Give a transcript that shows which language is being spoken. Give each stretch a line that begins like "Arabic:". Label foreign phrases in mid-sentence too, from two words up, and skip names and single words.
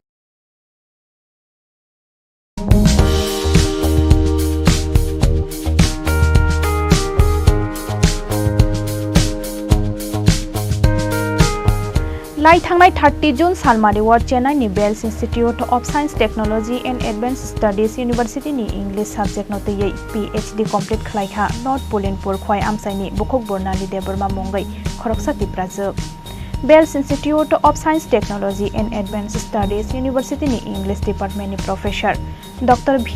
Kok Borok: लाई थांनाय 30 जून सालमारिवार चेन्नाईनि बेल्स इन्स्टिट्यूट अफ साइंस टेक्नोलॉजी एंड एडवांस स्टडीज यूनिवर्सिटीनि
English: English subject
Kok Borok: नतयै PhD कमप्लीट खालायखा नॉर्थ पुलिनपुर खवाय आमसाइनि बुखक बर्नाली देबरमा मंगै खरकसा तिप्राजोब Bells Institute of Science Technology and Advanced Studies University ni
English: English Department
Kok Borok: ni Professor Dr. V.